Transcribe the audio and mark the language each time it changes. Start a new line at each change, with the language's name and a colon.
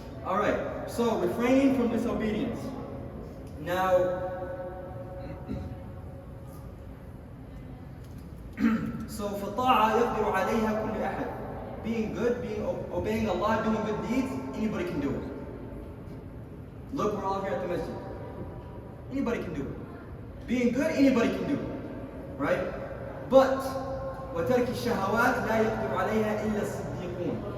English: Alright, so refraining from disobedience.
Arabic: Now, so فَطَاعَ يَقْدِرُ عَلَيْهَا كُلُّ أَحَدٍ.
English: Being good, obeying Allah, doing good deeds, anybody can do it. Look, we're all here at the masjid. Anybody can do it. Being good, anybody can do it.
Arabic: Right? But وَتَرْكِ الشَّهَوَاتِ لَا يَقْدِرُ عَلَيْهَا إِلَّا الصِّدِّيقُونَ.